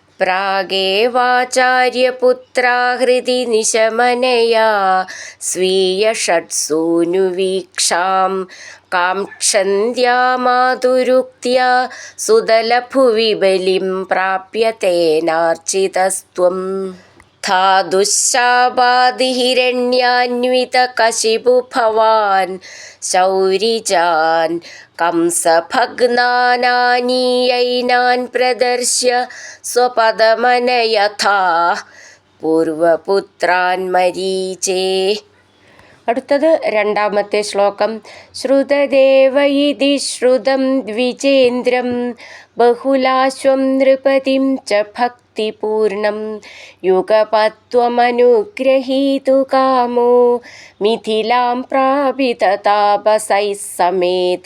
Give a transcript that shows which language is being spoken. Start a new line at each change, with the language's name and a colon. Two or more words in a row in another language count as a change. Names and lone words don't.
Sanskrit: പ്രാഗേവാചാര്യപുത്രാഹൃതി നിശമനയാ സ്വീയ ഷട്സൂനു വീക്ഷാം കാംക്ഷന്ത്യാ മാതുരുക്ത്യാ സുതലഭുവി ബലിം പ്രാപ്യ തേനാർച്ചിതസ്ത്വം. धा दुःशापादिहिरण्यान्वितकशिपु भवान् शौरिजान् कंसभग्नानानीयैनान् प्रदर्श्य स्वपदमनयथा പൂർവപുത്രാൻ മരീചേ.
Malayalam: അടുത്തത് രണ്ടാമത്തെ ശ്ലോകം.
Sanskrit: ശ്രുതദേവ ഇതി ശ്രുതം ദ്വിജേന്ദ്രം ബഹുലാശ്വം നൃപതിം ച ഭക്തിപൂർണം യുഗപത്വമനുഗ്രഹീതു കാമോ മിഥിലാം പ്രാപിത താപസൈഃ സമേത.